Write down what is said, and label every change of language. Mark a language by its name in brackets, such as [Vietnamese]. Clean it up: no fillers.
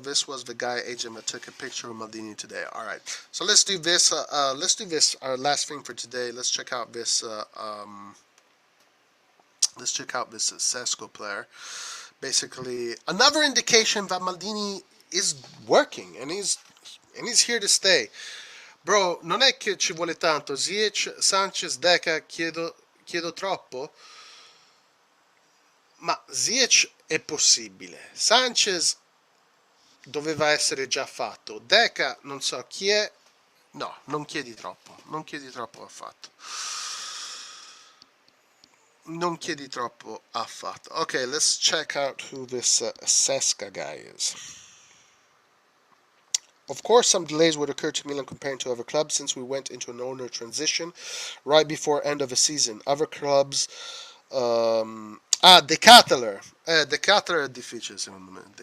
[English] This was the guy agent that took a picture of Maldini today. All right, so let's do this. Our last thing for today. Let's check out this. Let's check out this Sesco player. Basically, another indication that Maldini is working and he's here to stay. [Italian] Bro, non è che ci vuole tanto. Ziyech, Sanchez, Deca, chiedo troppo. Ma Ziyech è possibile, Sanchez doveva essere già fatto, Deca non so chi è, no, non chiedi troppo affatto. Non chiedi troppo affatto. [English] Okay, let's check out who this Sesca guy is. Of course, some delays would occur to Milan compared to other clubs since we went into an owner transition right before end of the season. Other clubs De Catler. [Italian] De Catler è difficile secondo me.